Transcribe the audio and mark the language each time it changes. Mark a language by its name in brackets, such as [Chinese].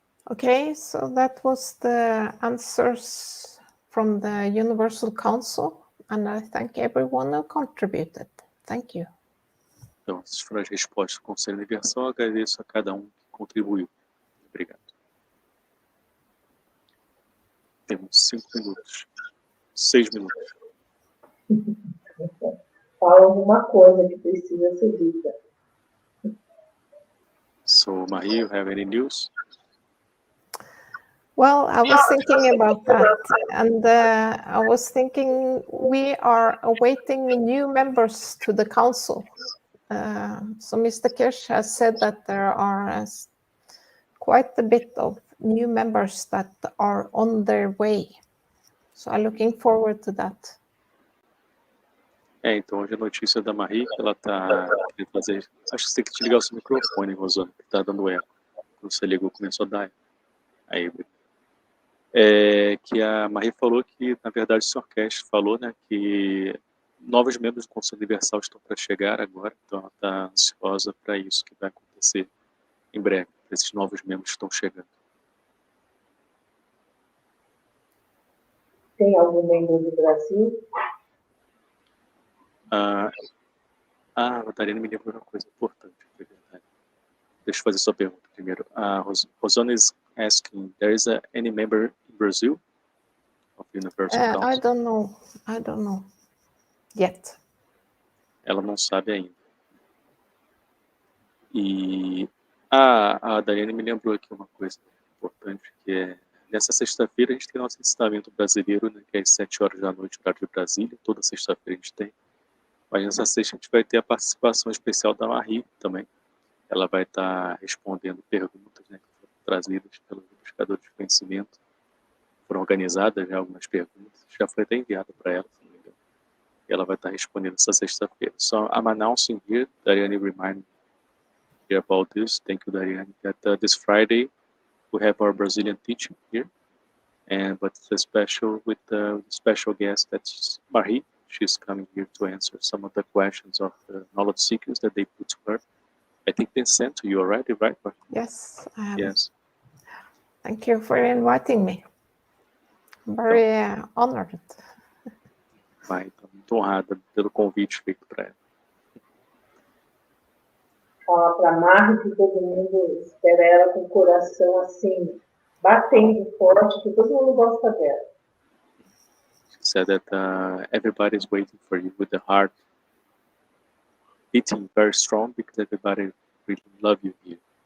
[English] Okay, so that was the answers from the Universal Council, and I thank everyone who contributed. Thank you. [Portuguese] Então, essas foram as respostas do Conselho Universal. Eu agradeço a cada um que contribuiu. Obrigado. Temos 5 minutos. 6 minutos. Fala alguma coisa que precisa ser dita. [English] So, Marie, you have any news? Well, I was thinking about that, and I was thinking we are awaiting new members to the council. So Mr. Keshe has said that there are quite a bit of new members that are on their way. So I'm looking forward to that. [Portuguese] Então hoje a notícia da Marie, que ela está querendo fazer... Acho que você tem que ligar o seu microfone, Rosana, que está dando eco. Quando você ligou, começou a dar. Aí, que a Marie falou que, na verdade, o Sr. Keshe falou, né, que novos membros do Conselho Universal estão para chegar agora, então ela está ansiosa para isso que vai acontecer em breve, esses novos membros estão chegando. Tem algum membro do Brasil? A Natalina me lembrou uma coisa importante, é verdade. Deixa eu fazer sua pergunta primeiro. [English] A Rosana is asking, there is any member in Brazil of Universal Council? I don't know. Yet. [Portuguese] Ela não sabe ainda. E a Daiane me lembrou aqui uma coisa importante, que é, nessa sexta-feira a gente tem nosso ensinamento brasileiro, né, que é às 7 horas da noite, horário de Brasília, toda sexta-feira a gente tem. Mas nessa sexta a gente vai ter a participação especial da Marie também. Ela vai estar respondendo perguntas, né, que foram trazidas pelos buscadores de conhecimento. Foram organizadas já algumas perguntas, já foi até enviada para ela, se não me engano. E ela vai estar respondendo essa sexta-feira. [English] So I'm announcing here, Daiane remind me about this. Thank you, Daiane. That this Friday we have our Brazilian teaching here, but it's a special with the special guest, that's Marie. She's coming here to answer some of the questions of the knowledge seekers that they put to her. I think they sent to you already, right, Marie? Yes. Yes. Thank you for inviting me. I'm very honored. [Portuguese] Vai, estou muito honrada pelo convite feito para ela. Falar para a Marie que todo mundo espera ela com o coração assim, batendo forte, que todo mundo gosta dela. [English] She said that everybody's waiting for you with the heart beating very strong because everybody really love you here.